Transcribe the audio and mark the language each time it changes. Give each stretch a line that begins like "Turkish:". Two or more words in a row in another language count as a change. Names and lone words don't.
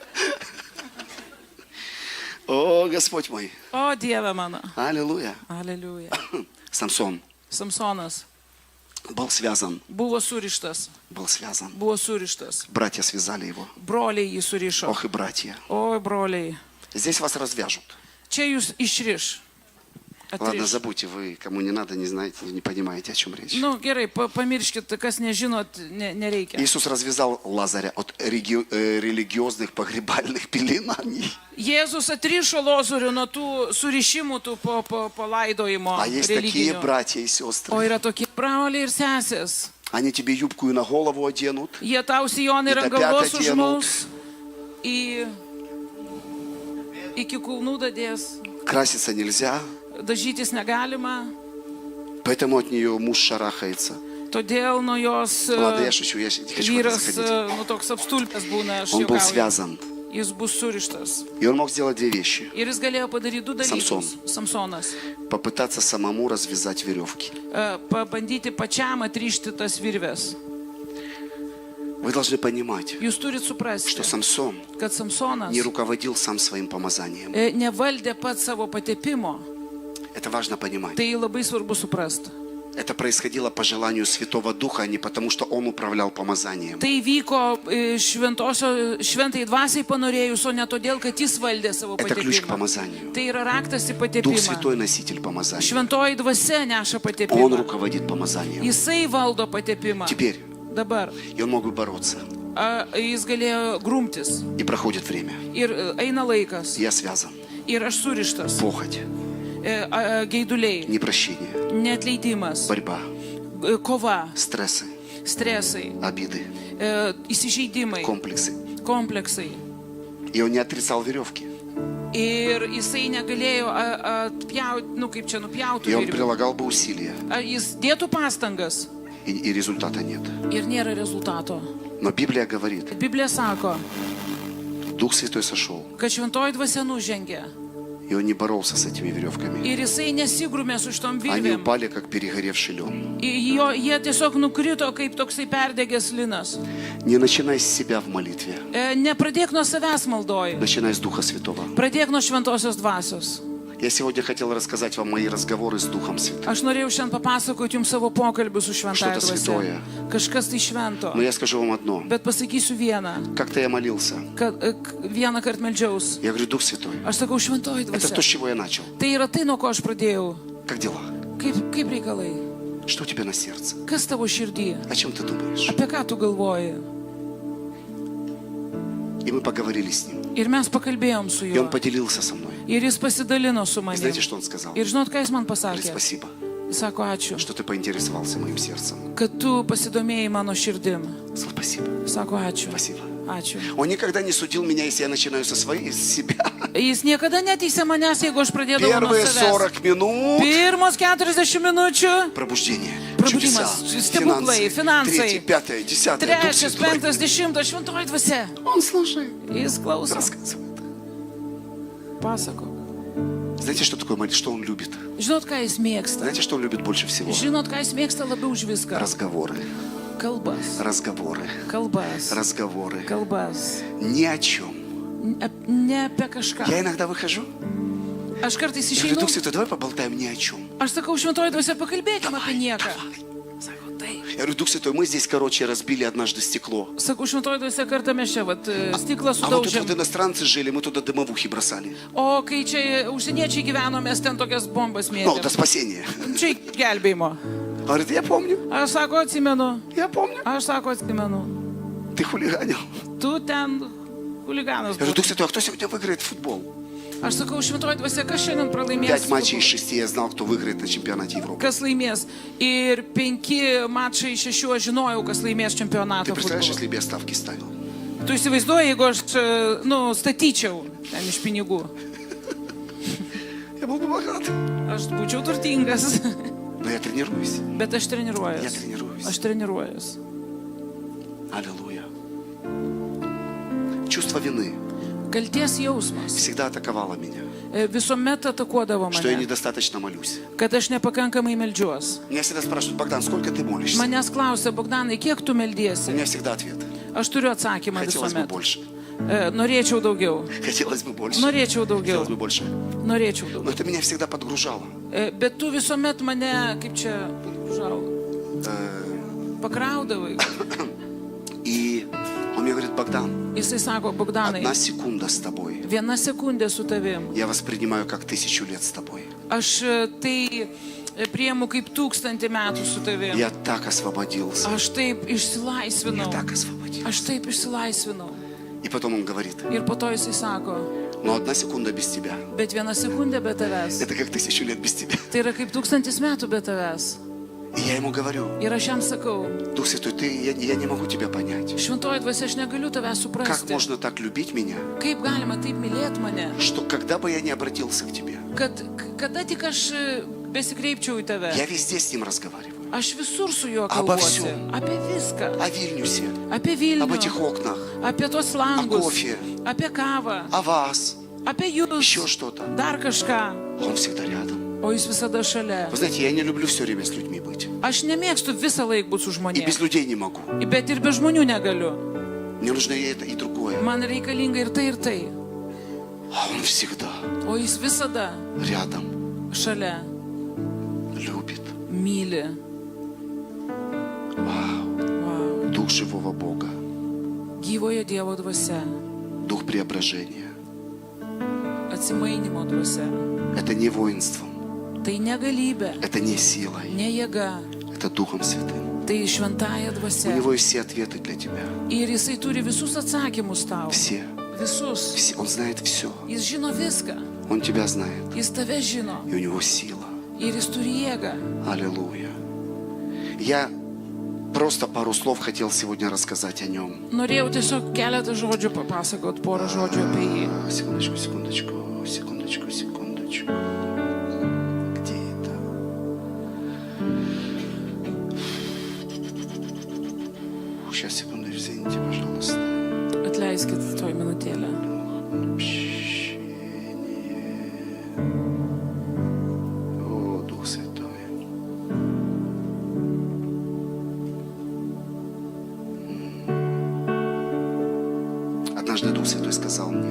Russian: О, Господь мой.
Lithuanian: O Dieve mano.
Russian: Аллилуйя.
Lithuanian: Aleliuja.
Russian: Самсон
Lithuanian: Samsonas
Russian: был связан.
Lithuanian: buvo surištas.
Russian: Был связан.
Lithuanian: Buvo surištas.
Russian: Братья связали его.
Lithuanian: Broliai jį surišo.
Russian: Ох и братья.
Lithuanian: Oi, broliai.
Russian: Здесь вас развяжут.
Lithuanian: Čia jūs išriš.
Russian: Ладно,
Lithuanian: Atriš.
Russian: забудьте, вы, кому не надо, не знаете, не понимаете, о чем речь.
Lithuanian: Nu, gerai, pamirškit, kas nežinot, nereikia.
Russian: Иисус развязал Лазаря от религиозных погребальных пеленаний.
Lithuanian: Jėzus atrišo Lozorių nuo tų surišimų, tų palaidojimo
Russian: А есть такие
Lithuanian: religinių.
Russian: братья и
Lithuanian: O
Russian: сестры.
Lithuanian: yra tokie broliai ir sesės.
Russian: Они тебе юбку и на голову оденут.
Lithuanian: Jie tau sijonai ir Į tą ant galvos petą dienų. užmaus, iki kulnų dadės,
Russian: Краситься нельзя,
Lithuanian: dažytis negalima,
Russian: поэтому от нее муж шарахается.
Lithuanian: todėl nuo jos
Russian: Ладно, я шучу, я не хочу в это
Lithuanian: vyras,
Russian: заходить.
Lithuanian: nu, toks apstulpęs būna, aš
Russian: Он был
Lithuanian: juokauju.
Russian: связан.
Lithuanian: Jis bus surištas.
Russian: И он мог сделать две вещи.
Lithuanian: Ir jis galėjo padaryti du Samson. dalykus. Samsonas.
Russian: Попытаться самому развязать веревки.
Lithuanian: Pabandyti pačiam atrišti tas virves.
Russian: Вы должны понимать,
Lithuanian: Jūs turit suprasti,
Russian: что Самсон
Lithuanian: kad Samsonas
Russian: не руководил сам своим помазанием.
Lithuanian: nevaldė pats savo patepimo.
Russian: Это важно понимать.
Lithuanian: Tai labai svarbu suprasti.
Russian: Это происходило по желанию Святого Духа, а не потому, что Он управлял помазанием.
Lithuanian: Tai vyko šventai dvasiai panorėjus, o ne todėl, kad jis valdė savo
Russian: Это ключ к
Lithuanian: patepimą.
Russian: помазанию.
Lithuanian: Tai yra raktas į
Russian: Дух
Lithuanian: patepimą.
Russian: Святой носитель помазания.
Lithuanian: Šventoji dvasia neša
Russian: Он
Lithuanian: patepimą.
Russian: руководит помазанием.
Lithuanian: Jisai valdo patepimą.
Russian: Теперь,
Lithuanian: Dabar.
Russian: и он мог бы бороться.
Lithuanian: jis galėjo grumtis.
Russian: И проходит время.
Lithuanian: Ir eina laikas.
Russian: Я связан.
Lithuanian: Ir aš surištas.
Russian: Похоть,
Lithuanian: Geiduliai,
Russian: непрощение,
Lithuanian: neatleidimas,
Russian: борьба,
Lithuanian: kova,
Russian: стрессы,
Lithuanian: stresai,
Russian: обиды,
Lithuanian: įsižeidimai,
Russian: комплексы.
Lithuanian: kompleksai.
Russian: И он не отрицал веревки.
Lithuanian: Ir jisai negalėjo atpjauti, kaip čia nupjauti
Russian: И он
Lithuanian: virvių.
Russian: прилагал бы усилия.
Lithuanian: Jis dėtų pastangas
Russian: И результата нет.
Lithuanian: ir nėra rezultato.
Russian: Но Библия говорит,
Lithuanian: Biblija sako,
Russian: Дух Святой сошел.
Lithuanian: kad šventoji dvasia nužengė.
Russian: И он не боролся с этими веревками.
Lithuanian: Ir jisai nesigrumė su šitom
Russian: Они
Lithuanian: virvėm.
Russian: упали, как перегоревший лен.
Lithuanian: Jie tiesiog nukrito kaip toksai perdegęs linas.
Russian: Не начинай с себя в молитве.
Lithuanian: Nepradėk nuo savęs maldoj.
Russian: Начинай с Духа Святого.
Lithuanian: Pradėk nuo šventosios dvasios.
Russian: Я сегодня хотел рассказать вам мои разговоры с Духом Святым.
Lithuanian: Aš norėjau šiandien papasakoti jums savo pokalbių su šventąja
Russian: Что-то
Lithuanian: dvasia.
Russian: святое.
Lithuanian: Kažkas tai švento.
Russian: Но я скажу вам одно.
Lithuanian: Bet pasakysiu vieną.
Russian: Как-то я молился.
Lithuanian: Kad vieną kartą meldžiaus.
Russian: Я говорю, Дух Святой,
Lithuanian: Aš sakau, šventoji
Russian: это то, с
Lithuanian: dvasia.
Russian: чего я начал.
Lithuanian: Tai yra tai, nuo ko aš pradėjau.
Russian: Как дела?
Lithuanian: Kaip reikalai?
Russian: Что у тебя на сердце?
Lithuanian: Kas tavo širdį?
Russian: О чем ты думаешь?
Lithuanian: Apie ką tu galvoji?
Russian: И мы поговорили с ним.
Lithuanian: Ir mes pakalbėjom su
Russian: И он
Lithuanian: juo.
Russian: поделился со мной.
Lithuanian: Ir jis pasidalino su
Russian: И
Lithuanian: manim.
Russian: знаете, что он сказал?
Lithuanian: Ir žinot, ką jis man
Russian: Говорит,
Lithuanian: pasakė?
Russian: спасибо,
Lithuanian: Jis sako, ačiū,
Russian: что ты поинтересовался моим сердцем.
Lithuanian: kad tu pasidomėjai mano širdim.
Russian: Спасибо,
Lithuanian: Sako, ačiū.
Russian: спасибо.
Lithuanian: Ačiū.
Russian: Он никогда не судил меня, если я начинаю со своей, с себя.
Lithuanian: Jis niekada neteisė manęs, jeigu aš pradėdavau nuo
Russian: Первые
Lithuanian: savęs.
Russian: 40 минут
Lithuanian: Pirmos 40 minučių.
Russian: пробуждение,
Lithuanian: Пробудимас,
Russian: чудеса, стеблы, финансы. Третье, пятое, десятое, Дух
Lithuanian: Trečias,
Russian: Святой.
Lithuanian: penktas, 10, šventoji dvasia.
Russian: Он слушает,
Lithuanian: Jis klauso.
Russian: рассказывает.
Lithuanian: Pasako.
Russian: Знаете, что такое молитва? Что он любит?
Lithuanian: Žinot, ką jis mėgsta?
Russian: Знаете, что он любит больше всего?
Lithuanian: Žinot, ką jis mėgsta labiau už viską?
Russian: Разговоры,
Lithuanian: Kalbas.
Russian: разговоры,
Lithuanian: Kalbas.
Russian: разговоры.
Lithuanian: Kalbas.
Russian: Ни о чем.
Lithuanian: Ne apie kažką.
Russian: Я иногда выхожу,
Lithuanian: Aš kartais
Russian: я говорю,
Lithuanian: išeinu.
Russian: Дух Святой, давай поболтаем ни о чем.
Lithuanian: Aš sakau, šventoji dvasia, pakalbėkime apie nieką. Sako, taip.
Russian: Я говорю, Дух Святой, мы здесь, короче, разбили однажды стекло.
Lithuanian: Sakau, šventoji dvasia, kartą mes čia, stiklą
Russian: А вот тут
Lithuanian: sudaužėm.
Russian: вот иностранцы жили, мы туда дымовухи бросали.
Lithuanian: O kai čia užsieniečiai gyveno, mes ten tokias bombas
Russian: Ну, до
Lithuanian: mėtėm.
Russian: спасения.
Lithuanian: Čia gelbėjimo.
Russian: Говорит, я помню,
Lithuanian: Aš sako, atsimenu.
Russian: я помню.
Lithuanian: Aš sako, atsimenu.
Russian: Ты хулиганил.
Lithuanian: Tu ten huliganas
Russian: Я говорю,
Lithuanian: buvai.
Russian: Дух Святой, а кто сегодня выиграет в футбол?
Lithuanian: Aš sakau, šventoji dvasia, kas šiandien pralaimės?
Russian: 5 матчей из 6 я знал, кто выиграет на чемпионате Европы.
Lithuanian: Kas laimės? Ir 5 mačai iš 6 aš žinojau, kas laimės
Russian: Ты
Lithuanian: čempionatą.
Russian: представляешь,
Lithuanian: futbolo.
Russian: если бы я ставки ставил?
Lithuanian: Tu įsivaizduoji, jeigu aš, statyčiau ten iš pinigų.
Russian: Я был бы богат.
Lithuanian: Aš būčiau turtingas.
Russian: Но я тренируюсь.
Lithuanian: Bet aš treniruojuosi.
Russian: Я тренируюсь.
Lithuanian: Aš treniruojuosi.
Russian: Аллилуйя. Чувство вины
Lithuanian: Kalties jausmas
Russian: всегда атаковало меня.
Lithuanian: Visuomet atakuodavo
Russian: Что я
Lithuanian: mane,
Russian: недостаточно молюсь.
Lithuanian: kad aš nepakankamai meldžiuos.
Russian: Меня всегда спрашивают, Богдан, сколько ты молишься?
Lithuanian: Manęs klausia, Bogdanai, kiek tu
Russian: У
Lithuanian: meldiesi?
Russian: меня всегда ответ.
Lithuanian: Aš turiu atsakymą
Russian: Хотелось бы
Lithuanian: visuomet.
Russian: больше.
Lithuanian: Norėčiau daugiau.
Russian: Хотелось бы больше.
Lithuanian: Norėčiau daugiau.
Russian: Хотелось бы больше.
Lithuanian: Norėčiau
Russian: Но
Lithuanian: daugiau.
Russian: это меня всегда подгружало.
Lithuanian: Bet tu visuomet mane, kaip čia, žau, pakraudavai.
Russian: И он мне говорит, Богдан,
Lithuanian: Jisai sako, Bogdanai,
Russian: 1 секунда с тобой.
Lithuanian: 1 sekundė su tavim.
Russian: Я воспринимаю как 1000 лет с тобой.
Lithuanian: Aš tai priemu kaip 1000 metų su tavim.
Russian: Я так освободился.
Lithuanian: Aš taip
Russian: Я
Lithuanian: išsilaisvinau.
Russian: так освободился.
Lithuanian: Aš taip išsilaisvinau.
Russian: И потом он говорит,
Lithuanian: Ir po to jisai sako,
Russian: но 1 секунда без тебя.
Lithuanian: bet 1 sekundė be tavęs.
Russian: Это как 1000 лет без тебя.
Lithuanian: Tai yra kaip 1000 metų be tavęs.
Russian: И я ему говорю,
Lithuanian: Ir aš jam sakau,
Russian: Дух Святой, я не могу тебя понять.
Lithuanian: šventoji dvasia, aš negaliu tavęs
Russian: Как
Lithuanian: suprasti.
Russian: можно так любить меня,
Lithuanian: Kaip galima taip mylėti mane,
Russian: что когда бы я не обратился к тебе,
Lithuanian: kad kada tik aš besikreipčiau į tave,
Russian: я везде с ним разговариваю.
Lithuanian: aš visur su juo
Russian: Обо
Lithuanian: kalbuosi.
Russian: всем.
Lithuanian: Apie viską.
Russian: О Вильнюсе,
Lithuanian: Apie
Russian: об
Lithuanian: Vilnių.
Russian: этих окнах,
Lithuanian: Apie tos langus.
Russian: кофе.
Lithuanian: Apie kavą.
Russian: о вас,
Lithuanian: Apie jūs.
Russian: еще что-то.
Lithuanian: Dar kažką.
Russian: Он всегда рядом.
Lithuanian: O jis visada šalia.
Russian: Вы знаете, я не люблю все время с людьми быть.
Lithuanian: Aš nemėgstu visą laiką būti su
Russian: И без
Lithuanian: žmonėmis.
Russian: людей не могу.
Lithuanian: Bet ir be žmonių negaliu.
Russian: Мне нужно и это, и другое.
Lithuanian: Man reikalinga ir tai, ir tai.
Russian: А он всегда
Lithuanian: O jis visada
Russian: рядом,
Lithuanian: šalia.
Russian: любит.
Lithuanian: Myli.
Russian: Вау.
Lithuanian: Wow.
Russian: Дух живого Бога,
Lithuanian: Gyvojo Dievo dvasia.
Russian: дух преображения.
Lithuanian: Atsimainimo dvasia.
Russian: Это не воинством,
Lithuanian: Tai negalybė.
Russian: это не силой,
Lithuanian: Ne jėga.
Russian: это Духом Святым.
Lithuanian: Tai šventąją
Russian: У
Lithuanian: dvasią.
Russian: него есть все ответы для тебя.
Lithuanian: Ir jisai turi visus atsakymus tau.
Russian: Все.
Lithuanian: Visus.
Russian: Все. Он знает все.
Lithuanian: Jis žino viską.
Russian: Он тебя знает.
Lithuanian: Jis tave žino.
Russian: И у него сила.
Lithuanian: Ir jis turi jėgą.
Russian: Аллилуйя. Я просто пару слов хотел сегодня рассказать о нем.
Lithuanian: Norėjau tiesiog keletą žodžių papasakot, porą žodžių apie jį.
Russian: Секундочку, секундочку, секундочку, секундочку. Где это? Сейчас, секунду, извините, пожалуйста.
Lithuanian: Atleiskit toj minutėlę.
Russian: Общение. О, Дух Святой. Однажды Дух Святой сказал мне,